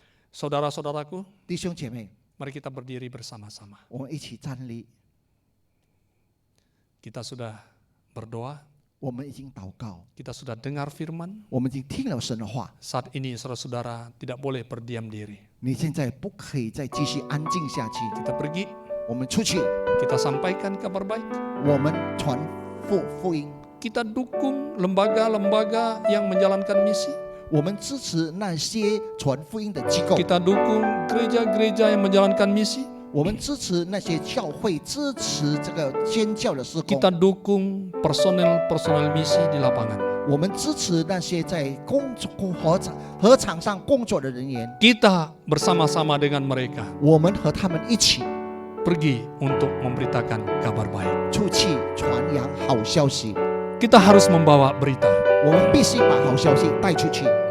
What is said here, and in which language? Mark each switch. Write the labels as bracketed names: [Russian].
[Indonesian] Saudara-saudaraku, [Chinese] 弟兄姐妹， [Indonesian] mari kita berdiri bersama-sama. [Chinese] 我们一起站立， [Indonesian] Kita sudah berdoa, [Chinese] 我们已经祷告， [Indonesian] kita sudah dengar firman. [Chinese] 我们已经听了神的话。 [Indonesian] Saat ini saudara-saudara tidak boleh berdiam diri. [Chinese] 你现在不可以再继续安静下去， [Indonesian] Kita pergi, [Chinese] 我们出去， [Indonesian] kita sampaikan kabar baik. [Chinese] 我们传福音， [Indonesian] Kita dukung lembaga-lembaga yang menjalankan misi. [Chinese] 我们支持那些传福音的机构， [Indonesian] Kita dukung gereja-gereja yang menjalankan misi. [Chinese] 我们支持那些教会，支持这个宣教的施工， [Indonesian] Kita dukung personel-personel misi di lapangan. [Chinese] 我们支持那些在禾场上工作的人员， [Indonesian] Kita bersama-sama dengan mereka [Chinese] 我们和他们一起 [Indonesian] pergi untuk memberitakan kabar baik. [Chinese] 出去传扬好消息。 [Indonesian] Kita harus membawa berita. [Chinese] 我们必须把好消息带出去。